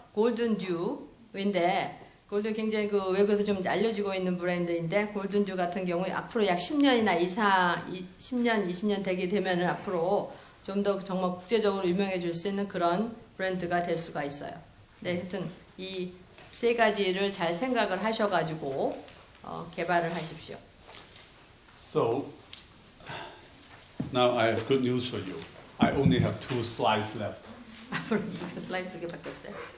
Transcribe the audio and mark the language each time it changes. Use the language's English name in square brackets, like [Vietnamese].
[Korean] 골든듀인데 골든 굉장히 그 외국에서 좀 알려지고 있는 브랜드인데 골든듀 같은 경우에 앞으로 약 10년이나 이상 10년, 20년 되게 되면은 앞으로 좀 더 정말 국제적으로 유명해질 수 있는 그런 브랜드가 될 수가 있어요. 네, 하여튼 이 세 가지를 잘 생각을 하셔가지고 개발을 하십시오. [English] So now I have good news for you. I only have 2 slides left. [Korean] 앞으로 슬라이드 2개밖에 없어요.